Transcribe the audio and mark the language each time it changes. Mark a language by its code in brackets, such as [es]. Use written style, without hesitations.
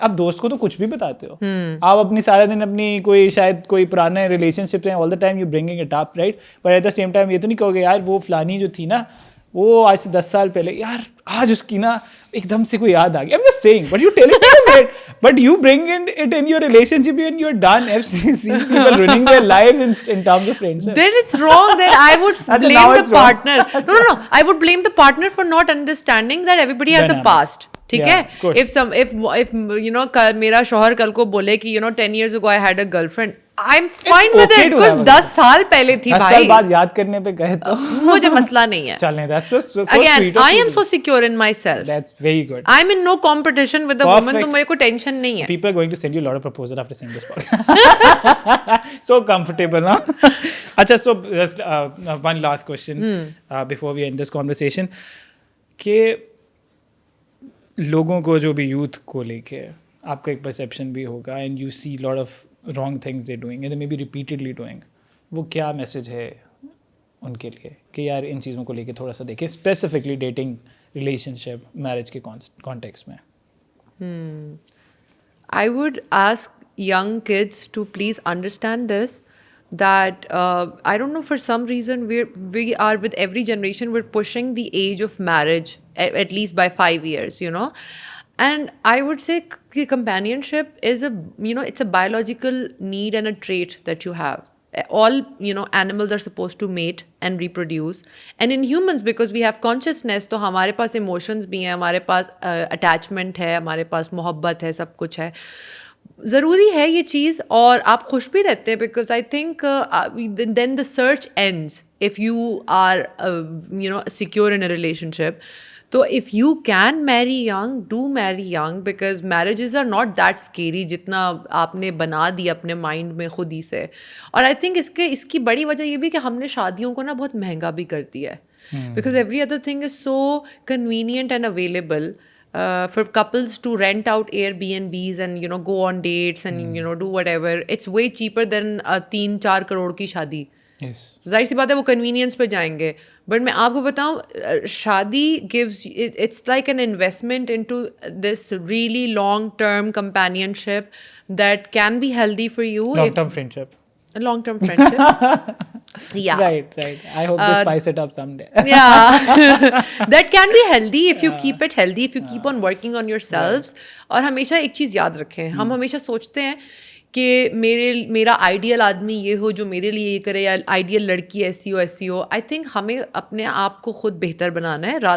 [ur] آپ دوست کو تو کچھ بھی بتاتے ہو, آپ اپنی سارا دن اپنی کوئی شاید کوئی پرانے ریلیشن شپ ہیں, [en] All the time you bringing it up, right. But at the same time [ur] یہ تو نہیں کہو گے یار وہ فلانی جو تھی نا وہ آج سے 10 سال پہلے یار آج اس کی نا ایک دم سے کوئی یاد آ گئی. [en] I'm just saying, but you tell it to them, but you bring it in your relationship and you're done. I've seen people ruining their lives in terms of friendship. Then it's wrong. Then I would blame the partner. No. I would blame the partner for not understanding that everybody has a past. [ur] ٹھیک ہے. [en] if [ur] میرا شوہر کل کو بولے کہ [en] 10 years ago I had a girlfriend, I'm fine with it because [ur] 10 سال پہلے تھی بھائی. 10 سال بعد یاد کرنے پہ کہے تو مجھے مسئلہ نہیں ہے. [en] چلنے that's so again I am so secure in myself. That's very good. I'm in no competition with a woman, [ur] تو میرے کو ٹینشن نہیں ہے. [en] People are going to send you a lot of proposals after seeing this podcast. So comfortable, huh? Acha, so just one last question before we end this conversation [ur] کہ لوگوں کو جو بھی یوتھ کو لے کے آپ کا ایک پرسیپشن بھی ہوگا [en] and you see lot of wrong things they doing and maybe repeatedly doing, [ur] وہ کیا میسج ہے ان کے لیے کہ یار ان چیزوں کو لے کے تھوڑا سا دیکھیں اسپیسیفکلی ڈیٹنگ, ریلیشن شپ, میرج کے کانٹیکس میں. [en] I would ask young kids to please understand this, that I don't know, for some reason we are with every generation we're pushing the age of marriage at least by 5 years, and I would say companionship is it's a biological need and a trait that you have. All animals are supposed to mate and reproduce, and in humans because we have consciousness [ur] تو ہمارے پاس emotions بھی ہیں, ہمارے پاس attachment ہے, ہمارے پاس محبت ہے, سب کچھ ہے. ضروری ہے یہ چیز اور آپ خوش بھی رہتے ہیں [en] because I think then the search ends if you are secure in a relationship. تو if you can marry young, do marry young because marriages are not that scary [ur] جتنا آپ نے بنا دی اپنے مائنڈ میں خود ہی سے. اور I think اس کی بڑی وجہ یہ بھی کہ ہم نے شادیوں کو نا بہت مہنگا بھی کر دیا ہے [en] because every other thing is so convenient and available. for couples to rent out Airbnbs and, you know, go on dates and, you know, do whatever. It's way cheaper than a 3-4 crore [ur] کی شادی. [en] Yes. [ur] ظاہر سی بات ہے وہ convenience پہ جائیں گے. [en] but [ur] میں آپ کو بتاؤں [en] شادی gives it's like an investment into this really long term companionship that can be healthy for you. Long-term friendship. Long term friendship. Yeah. Right. I hope they spice it up someday. Yeah. That can be healthy if you keep it healthy, if you keep on working on yourselves. [ur] اور ہمیشہ ایک چیز یاد رکھیں, ہم ہمیشہ سوچتے ہیں کہ میرا آئیڈیل آدمی یہ ہو جو میرے لیے یہ کرے, یا آئیڈیل لڑکی ایسی ہو. آئی تھنک ہمیں اپنے آپ کو خود بہتر بنانا ہے.